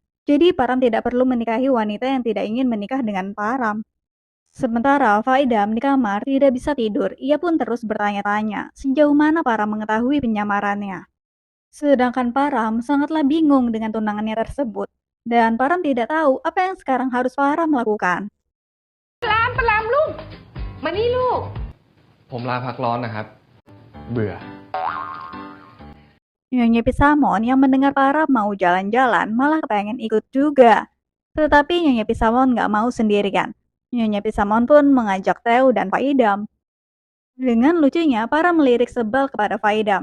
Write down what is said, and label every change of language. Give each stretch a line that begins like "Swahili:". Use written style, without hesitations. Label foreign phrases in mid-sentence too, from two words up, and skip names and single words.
Indonesian: Jadi Param tidak perlu menikahi wanita yang tidak ingin menikah dengan Param. Sementara Faidam di kamar tidak bisa tidur, ia pun terus bertanya-tanya sejauh mana Param mengetahui penyamarannya. Sedangkan Param sangatlah bingung dengan tunangannya tersebut, dan Param tidak tahu apa yang sekarang harus Param lakukan.
Thai: มานี่ลูก ผมลาพักร้อนนะครับ เบื่อ
Indonesian: Nyonya Pisamon yang mendengar Param mau jalan-jalan malah pengen ikut juga. Tetapi Nyonya Pisamon nggak mau sendirian. Nyonya Pisamon pun mengajak Theo dan Faidam. Dengan lucunya, Param melirik sebal kepada Faidam.